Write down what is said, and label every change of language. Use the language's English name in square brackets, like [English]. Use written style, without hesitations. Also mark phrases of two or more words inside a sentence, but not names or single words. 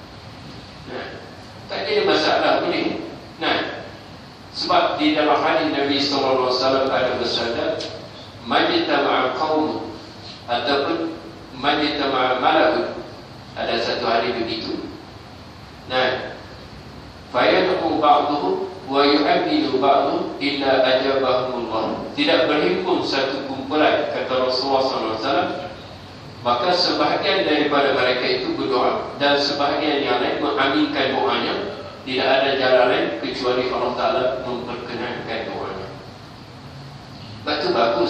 [Malay] Tak ada masalah boleh. Sebab di dalam hadis Nabi SAW ada bersabda, [Arabic] ما اجتمع قوم, [Malay] ataupun [Arabic] ما اجتمع ملأ, [Malay] ada satu hari begitu. [Arabic] فيدعو بعضهم ويؤمن بعضهم إلا أجابهم الله. [Malay] Tidak berhimpun satu kumpulan, kata Rasulullah SAW, maka sebahagian daripada mereka itu berdoa dan sebahagian yang lain mengaminkan doanya. Tidak ada jalan lain kecuali Allah Ta'ala memperkenankan doanya. Betul, bagus.